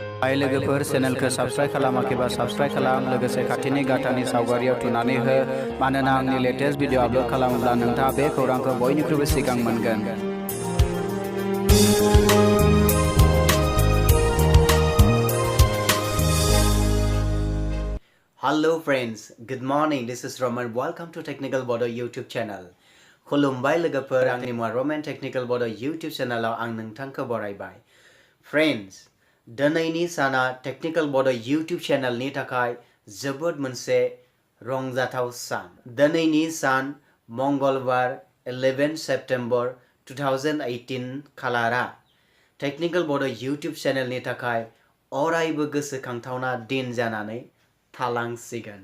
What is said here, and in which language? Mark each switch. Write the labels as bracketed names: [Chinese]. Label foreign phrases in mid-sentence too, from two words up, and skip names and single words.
[Bodo] हाय लोगोफोर चेनेलखौ साबस्क्राइब खालामाखैबा साबस्क्राइब खालाम लोगोसे खाथिनि गाथानि सावगारियाव थुनानै हो मानोना आंनि लेटेस्ट भिडिअ आपलोड खालामोब्ला नोंथाङा बे खौरांखौ बयनिख्रुइबो सिगां मोनगोन। [English] Hello friends, good morning. This is Roman. Welcome to Technical Bodo YouTube channel. [Bodo] खुलुमबाय लोगोफोर, आंनि मुङा Roman Technical Bodo YouTube channel आव आं नोंथांखौ बरायबाय। Friends, दिनैनि साना Technical Bodo YouTube channel नि थाखाय जोबोद मोनसे रंजाथाव सान। दिनैनि सान मंगलबार 11 सेप्टेम्बर 2018 खालारा Technical Bodo YouTube channel नि थाखाय अरायबो गोसोखांथावना दिन जानानै थालांसिगोन।